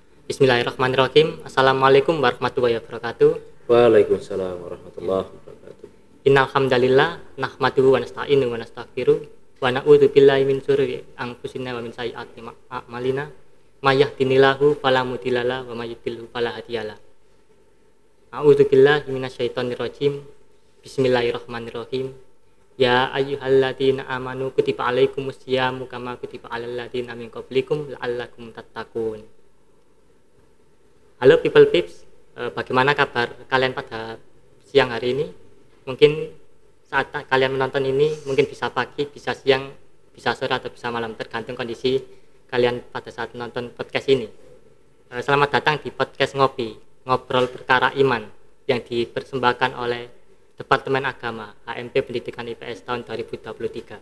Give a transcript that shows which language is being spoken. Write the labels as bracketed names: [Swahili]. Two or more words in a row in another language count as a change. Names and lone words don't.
[Arabic] بسم الله الرحمن الرحيم. السلام عليكم ورحمة الله وبركاته. وعليكم السلام ورحمة الله وبركاته. إن الحمد لله نحمده ونستعينه ونستغفره ونعوذ بالله من شرور أنفسنا ومن سيئات أعمالنا. من يهده الله فلا مضل له ومن يضلل فلا هادي له. أعوذ بالله من الشيطان الرجيم. بسم الله الرحمن الرحيم. يا أيها الذين آمنوا كتب عليكم الصيام كما كتب على الذين من قبلكم لعلكم تتقون. [English] Halo people peeps, [Indonesian] bagaimana kabar kalian pada siang hari ini? Mungkin saat kalian menonton ini mungkin bisa pagi, bisa siang, bisa sore atau bisa malam, tergantung kondisi kalian pada saat menonton podcast ini. Selamat datang di podcast Ngopi, Ngobrol Perkara Iman, yang dipersembahkan oleh Departemen Agama HMP Pendidikan IPS tahun 2023.